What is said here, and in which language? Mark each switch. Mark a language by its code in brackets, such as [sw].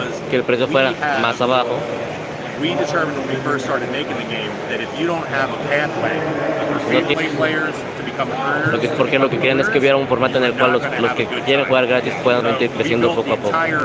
[es] Que el precio fuera más abajo. [en] We determined when we first started making the game that if you don't have a pathway for free-to-play players to become earners, [es] porque lo que quieren es que hubiera un formato en el cual los que quieren jugar gratis puedan ir creciendo poco a poco.